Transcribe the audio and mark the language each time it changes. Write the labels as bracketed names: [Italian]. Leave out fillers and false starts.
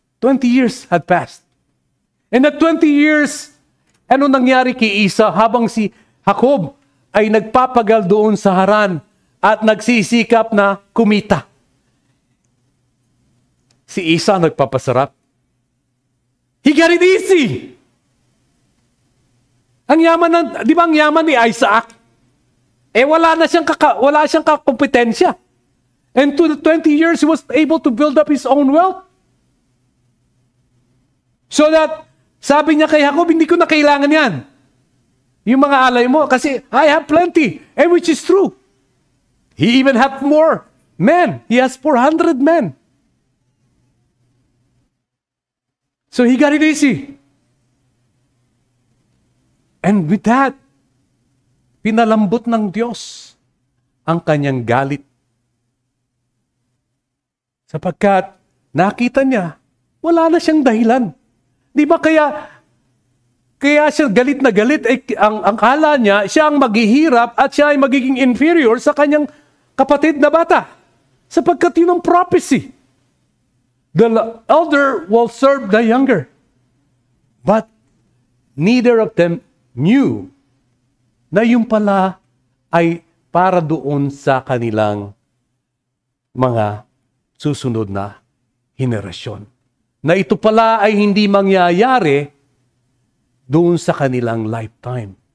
[English] 20 years had passed. And at 20 years, [Filipino] ano nangyari kay Esau habang si Jacob ay nagpapagal doon sa Haran at nagsisikap na kumita? Si Esau nagpapasarap. [English] He got it easy. [Filipino] Ang yaman di ba ang yaman ni Isaac? Wala siyang kakompetensya. [English] And to the 20 years, he was able to build up his own wealth. [Filipino] So that, sabi niya kay Jacob, hindi ko na kailangan yan. Yung mga alay mo, kasi [English] I have plenty. And which is true. He even had more men. He has 400 men. So he got it easy. And with that, [Filipino] pinalambot ng Diyos ang kanyang galit. Sapagkat nakita niya, wala na siyang dahilan. Di ba kaya siya galit na galit, ang akala niya, siya ang maghihirap at siya ay magiging inferior sa kanyang kapatid na bata. Sapagkat yun ang prophecy. [English] The elder will serve the younger. But neither of them knew [Filipino] na yung pala ay para doon sa kanilang mga susunod na henerasyon. Na ito pala ay hindi mangyayari doon sa kanilang lifetime.